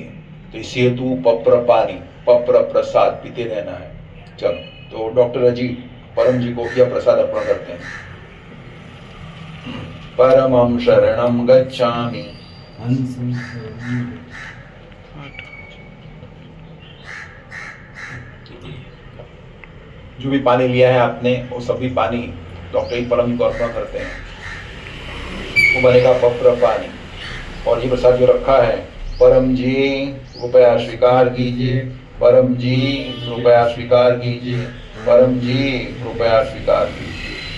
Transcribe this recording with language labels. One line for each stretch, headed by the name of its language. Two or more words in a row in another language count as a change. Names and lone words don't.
Hindi: तो इसी हेतु पप्र पानी, पप्र प्रसाद पीते रहना है। चलो, तो डॉक्टर जी परम जी को क्या प्रसाद अर्पण करते हैं।
Pali: परमं शरणं गच्छामि,
Hindi: जो भी पानी लिया है आपने वो सभी पानी डॉक्टर जी परम जी को अर्पण करते हैं। वो बनेगा पवित्र पानी। और ये प्रसाद जो रखा है, परम जी कृपया स्वीकार कीजिए, परम जी कृपया स्वीकार कीजिए, परम जी कृपया स्वीकार कीजिए।